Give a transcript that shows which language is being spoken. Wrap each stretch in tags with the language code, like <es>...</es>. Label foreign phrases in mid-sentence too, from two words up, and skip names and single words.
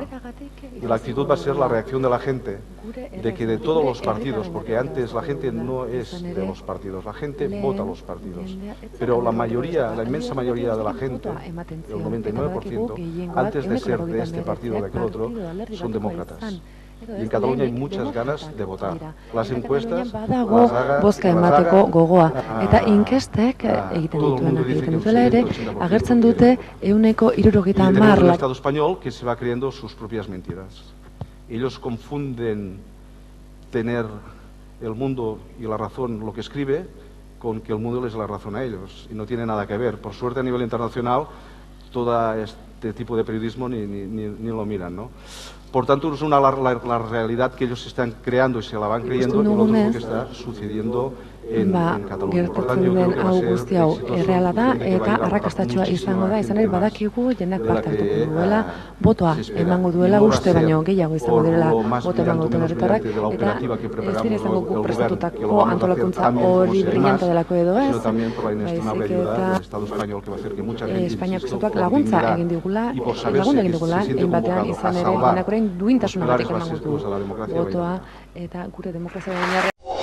<es>Y la actitud va a ser la reacción de la gente, de que de todos los partidos, porque antes la gente no es de los partidos, la gente vota a los partidos. Pero la mayoría, la inmensa mayoría de la gente, el 99%, antes de ser de este partido o de aquel otro, son demócratas. Y en Cataluña hay muchas ganas de votar. Las encuestas</es> <eu>bozka emateko gogoa. Eta inkestek egiten dutela ere, agertzen dute 70%.</eu> <es>El Estado español que se va creyendo sus propias mentiras. Ellos confunden tener el mundo y la razón lo que escribe con que el mundo les la razón a ellos. Y no tiene nada que ver. Por suerte a nivel internacional todo este tipo de periodismo ni lo miran, ¿no? Por tanto, es la realidad que ellos están creando y se la van creyendo y lo otro que está sucediendo en Cataluña. Por tanto, yo creo que va a ser exitoso.</es> <eu>Erreala da eta arrakastatsua izango da, izan ere badakigu jendeak parte hartuko duela, botoa emango duela, uste baino gehiago izango direla boto emango duten herritarrak, eta ez dira izango guk prestatutako antolakuntza hori brillante delako edo ez, baizik eta Espainiako estatuak laguntza egin digula, egin batean izan ere, denak orain duintasunagatik emango du botoa, eta gure demokrazia</eu>